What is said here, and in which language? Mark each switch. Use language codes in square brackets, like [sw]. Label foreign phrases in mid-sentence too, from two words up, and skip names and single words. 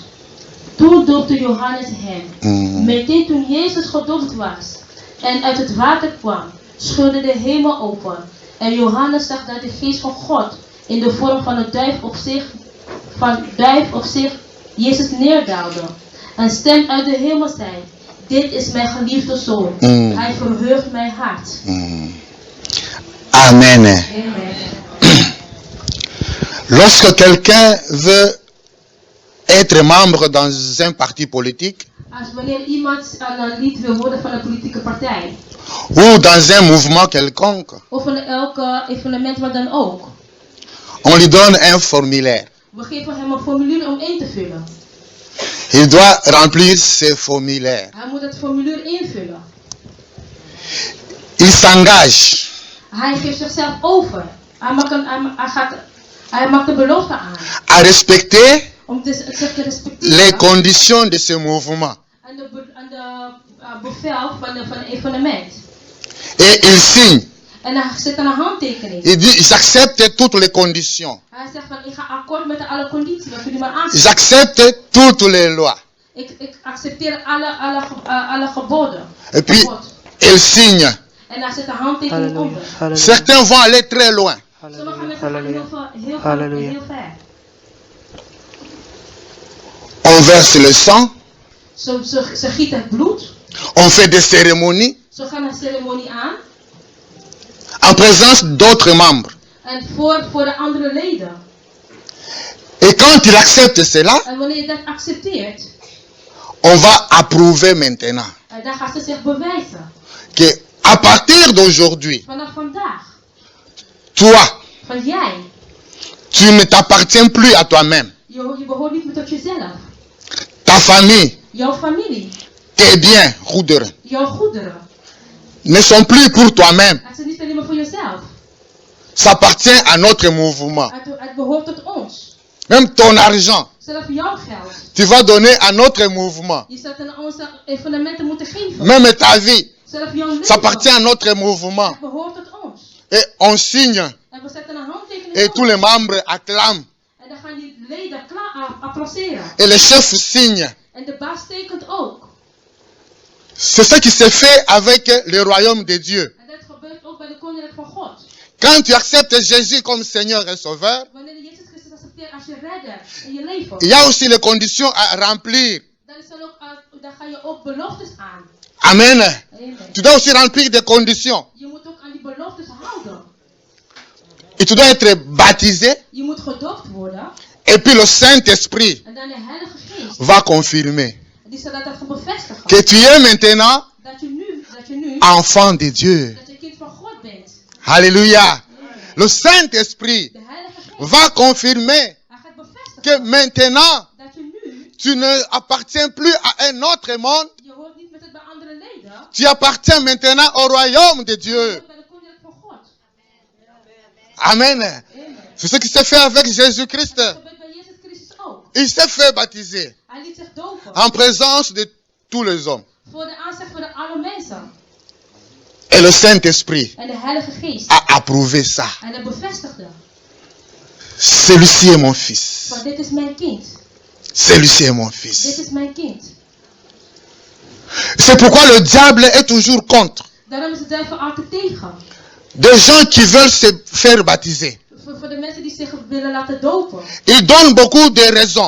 [nl] Toen doopte Johannes hem. Meteen toen Jezus gedoopt was en uit het water kwam, scheurde de hemel open. En Johannes zag dat de geest van God in de vorm van een duif op zich Jezus neerdaalde. Een stem uit de hemel zei: dit is mijn geliefde zoon. Hij verheugt mijn hart. Amen. Amen. [fr] Lorsque quelqu'un veut être membre dans un parti politique [nl] Als wanneer iemand een lid wil worden van een politieke partij, [fr] ou dans un mouvement quelconque, [nl] of in elk evenement wat dan ook, [fr] on lui donne un formulaire. [nl] we geven hem een formulier om in te vullen. [fr] Il doit remplir ce formulaire. [nl] Hij moet het formulier invullen. [fr] Il s'engage [nl] Hij geeft zichzelf over. Hij maakt de belofte aan [fr] à respecter [nl] om zich te respecteren [fr] les conditions de ce mouvement. [nl] en de bevel van een evenement. [fr] Et il signe. [nl] En dan zit er een handtekening. [fr] Il dit, j'accepte toutes les conditions. [nl] Hij zegt van, ik ga akkoord met alle condities, wat jullie maar aangeven. [fr] J'accepte toutes les lois. [nl] Ik accepteer alle geboden. [fr] Et puis, il signe. [nl] En daar zit een handtekening onder. [fr] Certains vont aller très loin. [nl] Sommige mensen gaan heel ver. [fr] On verse le sang. [nl] Ze gieten het bloed. [fr] On fait des cérémonies. [nl] Ze gaan een ceremonie aan. [fr] En présence d'autres membres. [nl] En voor de andere leden. [fr] Et quand il accepte cela, [nl] En wanneer je dat accepteert, [fr] on va approuver maintenant [nl] dan gaan ze zich bewijzen. [fr] que à partir d'aujourd'hui, [nl] Vanaf vandaag. [fr] toi, [nl] Van jij. [fr] tu ne t'appartiens plus à toi-même. [nl] Je behoort niet meer tot jezelf. [fr] Ta famille, [nl] Jouw familie. [fr] tes biens, [nl] goederen, Jouw goederen. [fr] ne sont plus pour toi-même. [nl] Het is niet alleen maar voor jezelf. [fr] Ça appartient à notre mouvement. [nl] Het behoort tot ons. [fr] Même ton argent, [nl] Zelf jouw geld. [fr] tu vas donner à notre mouvement. [nl] Je zou het aan onze evenementen moeten geven. [fr] Même ta vie, [nl] Zelf jouw leven. [fr] ça appartient à notre mouvement. [nl] Het behoort tot ons. [fr] Et on signe. [nl] En we zetten een handtekening [fr] Et tous [nl] op. [fr] les membres acclament. [nl] En dan gaan die leden applauderen. [fr] Et le chef signe. [nl] En de baas tekent ook. [fr] C'est ce qui se fait avec le royaume de Dieu. [nl] En dat gebeurt ook bij de koninkrijk van God. [fr] Quand tu acceptes Jésus comme Seigneur et Sauveur, [nl] Wanneer je Jezus Christus accepteert als je redder in je leven. [fr] il y a aussi les conditions à remplir. [nl] Dan ga je ook beloftes aan. Amen. Amen. [fr] Tu dois aussi remplir des conditions. [nl] Je moet ook aan die beloftes houden. [fr] Et tu dois être baptisé. [nl] Je moet gedoopt worden. [fr] Et puis le Saint-Esprit [nl] En dan de Heilige Geest. [fr] va confirmer [nl] Die zal dat gaan bevestigen. [fr] que tu es maintenant [nl] Dat je nu [fr] enfant de Dieu. [nl] dat je kind van God bent. [fr] Alléluia. Le Saint-Esprit [nl] De Heilige Geest. [fr] va confirmer [nl] Hij gaat bevestigen. [fr] que maintenant [nl] Dat je nu. [fr] tu ne appartiens plus à un autre monde. [nl] Je hoort niet met het bij andere leden. [fr] Tu appartiens maintenant au royaume de [nl] Je [fr] Dieu. [nl] hoort bij de koninkrijk van God. Amen. Amen. [fr] C'est ce qui s'est fait avec Jésus-Christ. [nl] Dat gebeurt bij Jezus Christus ook. [fr] Il s'est fait baptiser [nl] Hij liet zich dopen. [fr] en présence de tous les hommes. [nl] Voor de aanzicht van alle mensen. [fr] Et le Saint-Esprit [nl] En de Heilige Geest. [fr] a approuvé ça. [nl] En dat bevestigde. [fr] Celui-ci est mon fils. [nl] Van dit is mijn kind. [fr] Celui-ci est mon [nl] Dit [fr] fils. [nl] is mijn kind. [fr] C'est pourquoi le diable est toujours contre. [nl] Daarom is de duivel altijd tegen. [fr] Des gens qui veulent se faire baptiser. [nl] Voor de mensen die zich willen laten dopen. [fr] Ils donnent beaucoup de raisons.